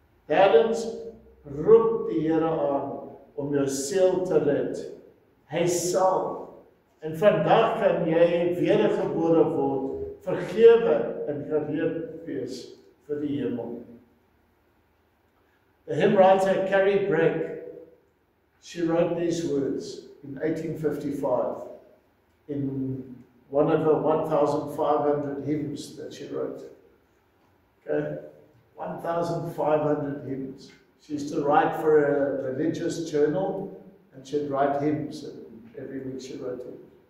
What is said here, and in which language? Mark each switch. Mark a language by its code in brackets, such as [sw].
[af] Derdens roep die Here aan om jou siel te red. Hy sal. En vandag kan jy wedergebore word, vergewe en gereed wees vir die hemel. [en] The hymn writer Carrie Bragg, she wrote these words in 1855 in one of her 1,500 hymns that she wrote. Okay, 1,500 hymns. She used to write for a religious journal, and she'd write hymns, and every week she wrote hymns.